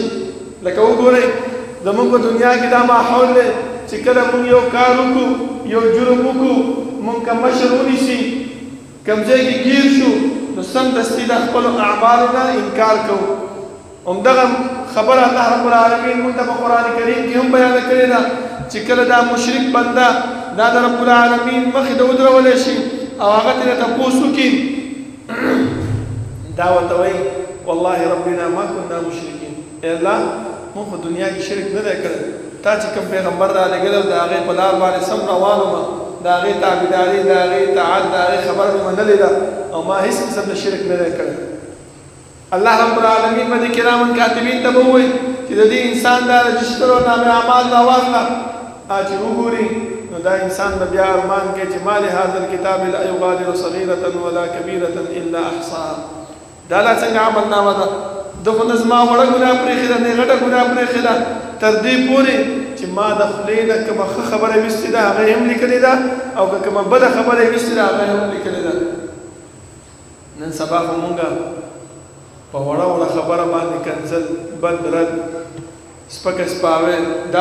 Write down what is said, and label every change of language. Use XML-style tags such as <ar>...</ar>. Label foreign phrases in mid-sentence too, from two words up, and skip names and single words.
<ps>لکه وګورئ زمونږ په دنیا کې دا ماحول دی چې کله موږ یو کار وکړو یو جرم وکړو موږ که مشر ونیسي کوم ځای کې ګیر شو نو سمدستي د خپلو اعمالو نه انکار کوو همدغه خبره الله رب العالمین موږ ته په قرآن کریم کې هم بیانه کړې ده چې کله دا مشرک بنده دا د رب العالمین مخې ته ودرولی شي او هغه ترې تپوس وکړي دا ورته وایي</ps> <ar>والله ربنا ما كنا مشرکین</ar> <ps>ای الله موږ په دنیا کې شرک نه دی کړی تا چې کوم پیغمبر رالېږلی او د هغې په لار باندې سم روان ومه د هغې تابعداري د هغې اطاعت د هغې خبره مې منلې ده او ما هېڅ قسم د شرک نه دی کړی الله رب العالمین به دې</ps> <ar>کرامن کاتبین</ar> <ps>ته به ووایي چې د دې انسان دا رجسټر او نامې اعمال راواخله چې وګوري نو دا انسان به بیا ارمان کوي چې</ps> <ar>ما لهذا الکتاب لا یغادر صغیرة ولا کبیرة الا احصاها</ar> <ps>دا لا څنګه عملنامه ده دغه نه زما وړه ګناه پرېښې ده نه غټه ګناه پرېښې ده تر دې پورې چې ما د خولې نه کومه ښه خبره ویستې ده هغه هم لیکلې ده او که کومه بده خبره یې ویستې ده هغه هم لیکلې ده نن سبا خو مونږ په وړه وړه خبره باندې کنځل بد رد سپکه سپاوی دا</ps>